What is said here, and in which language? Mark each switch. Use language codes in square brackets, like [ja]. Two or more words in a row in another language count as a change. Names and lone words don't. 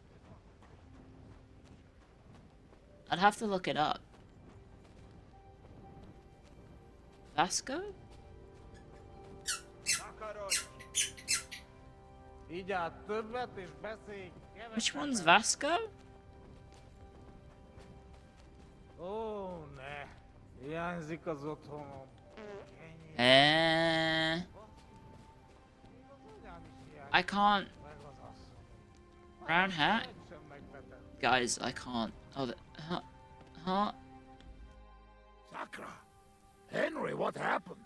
[en] I'd have to look it up. Vasco? Which one's Vasco? [hu] Ó, ne. Hiányzik az otthonom. [en] I can't. Brown hat? Guys, I can't. Oh, huh? Sakra! Henry, what happened?